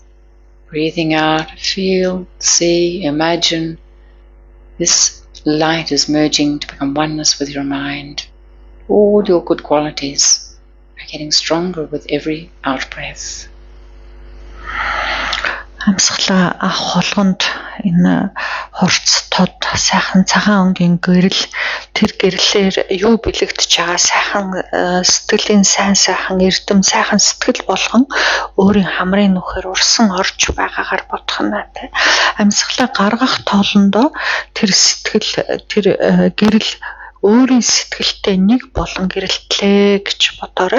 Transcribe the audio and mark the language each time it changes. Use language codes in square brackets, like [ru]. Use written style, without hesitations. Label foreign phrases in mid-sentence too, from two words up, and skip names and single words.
[en] Breathing out, feel, see, imagine this light is merging to become oneness with your mind. All your good qualities are getting stronger with every out-breath. [mn] Амьсгалаа авах болгонд энэ хурц тод сайхан цагаан өнгийн гэрэл тэр гэрлээр юу бэлэгдэж байгаа сайхан сэтгэлийн сайн сайхан эрдэм сайхан сэтгэл болгон өөрийн хамрын нүхээр урсан орж байгаагаар бодох нь тэ амьсгалаа гаргах тоолондоо тэр сэтгэл тэр гэрэл өөрийн сэтгэлтэй нэг болон гэрэлтлээ гэж бодоорой.